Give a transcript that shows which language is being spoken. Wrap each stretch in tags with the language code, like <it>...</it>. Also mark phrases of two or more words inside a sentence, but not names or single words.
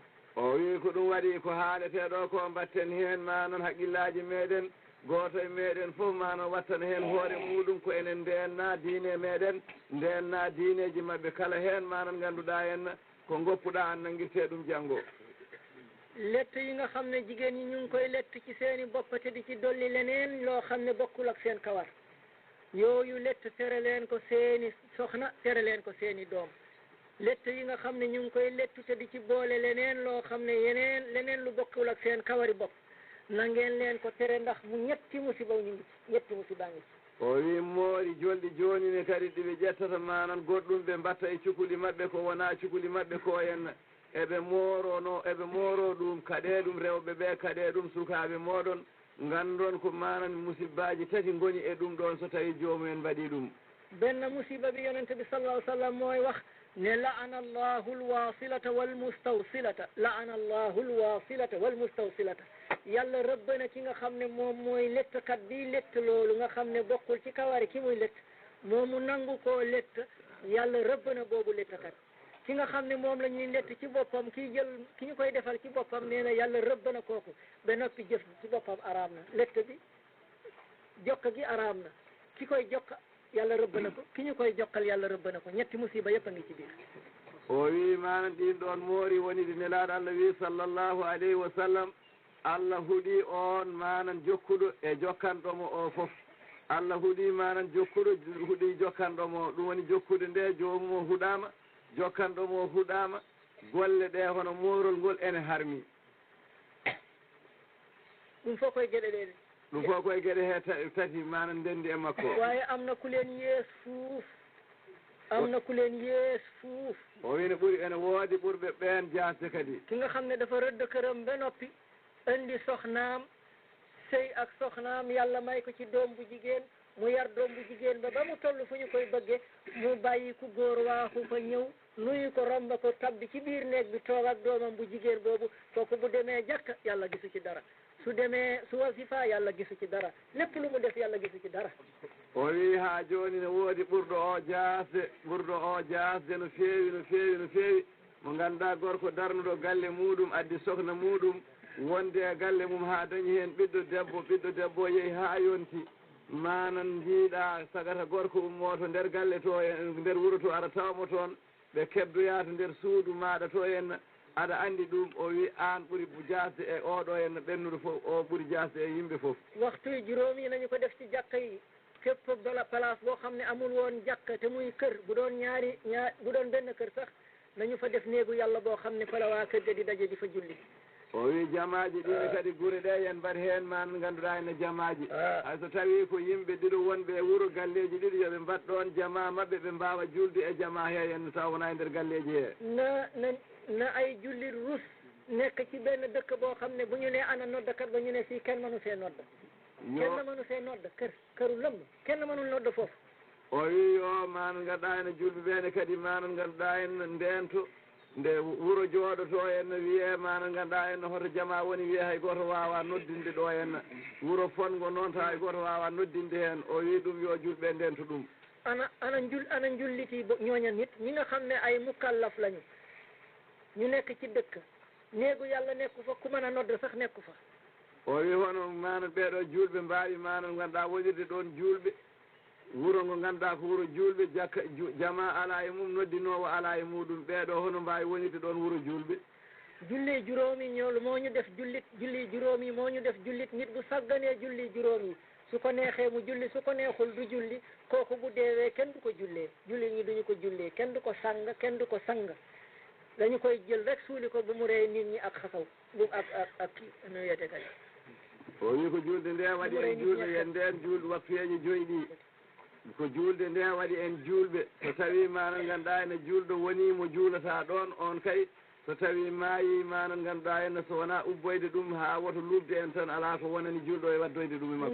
<ff>o wi ko ɗum waɗi ko haalete ɗo ko batten hen ma noon haqqillaji meɗen gooto e meeɗen fof maano wattana heen hoore muɗum ko enen ndenna diine meɗen ndenna diineji maɓɓe kala heen maano ngannduɗaa henna ko ngoppuɗaa an nanngirtee ɗum janngo</ff> <wo>lett yi nga xam ne jigéen ñi ñu ngi koy lett ci seeni bopp te di ci dolli leneen loo xam ne bokkul ak seen kawar yooyu lett tere leen ko seeni soxna tere leen ko seeni doom lett yi nga xam ne ñu ngi koy lettu te di ci boole leneen loo xam ne leneen lu bokkul ak seen kawari bopp na ngeen leen ko tere ndax mu ñetti musiba ñu ngi ci ñetti musiba ngi ci</wo> <ff>o wi moori jolɗi jooni ne kadi ɗiɓe ƴettata manan goɗɗum ɓe mbatta e cukuli maɓɓe ko wona cukuli maɓɓe ko henna eɓe mooro ɗum kaɗe ɗum rewɓe ɓe kaɗe ɗum sukaaɓe moɗon ngandon ko manan musibbaji tati ngoni e ɗum ɗon so tawi joomumen mbaɗi ɗum</ff> <wo>benn musiba bi yonente bi</wo> <ar>صلى الله سلم</ar> <wo>mooy wax ne</wo> <ar>لعن الله الواصلة والمستوصلة لعن الله الواصلة والمستوصلة</ar> <wo>yàlla rëbb na ki nga xam ne moom mooy lettkat bi lett loolu nga xam ne bokkul ci kawari ki muy lett moomu nangu koo lett yàlla rëbb na boobu lettkat ki nga xam ne moom la ñuy lett ci boppam ki ñu koy defal ci boppam nee na yàlla rëbb na kooku ba noppi jëf ci boppam araam na lett bi jokk gi araam na ki koy jokk yàlla rëbb na ko ki ñu koy jokkal yàlla rëbb na ko ñetti musiba yëpp a ngi ci biir</wo> <ff>o wi manan ɗin ɗon moori woni ɗi nelaaɗo Allah wi</ff> <ar>صلى الله عليه وسلم</ar> <ff>Allah huɗi on manan jokkuɗo e jokkanɗomo o fof Allah huɗi manan jokkuɗo huɗi jokkanɗomo ɗum woni jokkude nde joomum o huɗama jokkanɗomo o huɗama golle ɗe hono moorol ngol ene harmi ɗum fof koye geɗe ɗe ɗum fof koye geɗe he tati manan ndendi e makko</ff> <wo>waaye am na ku leen yees fuuf am na ku leen yees fuuf</wo> <ff>o wino ɓuri ene woodi ɓurɓe ɓeen jaasde kadi</ff> <wo>ki nga xam ne dafa rëdd këram ba noppi indi soxnaam sëy ak soxnaam yàlla may ko ci doom bu jigéen mu yar doom bu jigéen ba mu toll fu ñu koy bëgge mu bàyyi ku góor waaxu fa ñëw nuyu ko romba ko tabbi ci biir néeg bi toog ak doomam bu jigéen boobu kooku bu demee jàkk yàlla gisu ci dara su demee su wasifa yàlla gisu ci dara lépp lu mu def yàlla gisu ci dara</wo> <ff>o wi haa jooni ne woodi ɓurɗo o jaasde no feewi mo ngannduɗaa gorko darnuɗo galle muɗum addi sohna muɗum wonde e galle mum haa dañi heen ɓiɗɗo debbo yehi haa yonti manan jiiɗa sagata gorko ummoto nder galle to nder wuro to aɗa tawmo toon ɓe keddoya to nder suudu maɗa to henna aɗa anndi ɗum o wi an ɓuri jasde e oɗo henna ɓennuɗo fof o ɓuri jasde e yimɓe fof</ff> <wo>waxtu yi juróomi nañu ko def ci jàkka yi fépp place boo xam ne amul woon jàkka te muy kër bu doon bu doon benn kër sax nañu fa def néegu yàlla boo xam ne fa la waa kër ga di daje di fa julli</wo> <ff>o wi jamaji ɗine kadi gure ɗe yen mbaɗ heen man ngannduɗaa ene jamaji hay so tawi ko yimɓe ɗiɗo wonɓe e wuro galleji ɗiɗo yoɓe mbaɗ ɗon jama maɓɓe ɓe mbawa julde e jama he henna taw wona e nder galleji he</ff> <wo>na ay jullit rus nekk ci benn dëkk boo xam ne bu ñu ne ana noddakat ba ñu ne fii kenn mënu fee nodda kenn mënu fee nodda këru lëmm kenn mënul nodda foofu</wo> <ff>o wi yo man ngannduɗaa ene julɓe ɓeene kadi man ngannduɗaa en ndento nde wuro jooɗoto henna wiye mana ngannduɗaa henna hoto jama woni wiye hay goto wawa noddinde ɗo henna wuro fongo noon taw hay goto wawa noddinde heen o wi ɗum yo julɓe ndento ɗum</ff> <wo>ana julliti ñooña nit ñi nga xam ne ay mukallaf lañu ñu nekk ci dëkk néegu yàlla nekku fa ku mën a nodd sax nekku fa</wo> <ff>o wi hono manan ɓeeɗo julɓe mbawi manan ngannduɗaa wonirde ɗon julɓe wuro ngo ngannduɗaa ko wuro julɓe jakka jama ala e mum noddinowo ala e muɗum ɓeeɗo hono mbawi wonirde ɗon wuro julɓe</ff> <wo>julli juróomi ñoolu moo ñu def julli juróomi moo ñu def jullit nit bu sagganee julli juróomi su ko neexee mu julli su ko neexul du julli kooku bu deewee kenn du ko jullee julli ñi duñu ko jullee kenn du ko sang kenn du ko sang dañu koy jël rek suuli ko bu mu rey nit ñi ak xasaw bu ak kii no yete kadi</wo> <ff>o wi ko julde nde waɗi en julɓe yen nden julɗe waktuyeji joyi ɗi ko julde nde waɗi en julɓe so tawi manan ngannduɗaa ene julɗo woni mo juulata ɗon on kay so tawi maayi manan ngannduɗaa henna so wona ubboyde ɗum haa woto lubde en tan alaa ko wonani julɗo e waddoyde ɗum e makko</ff>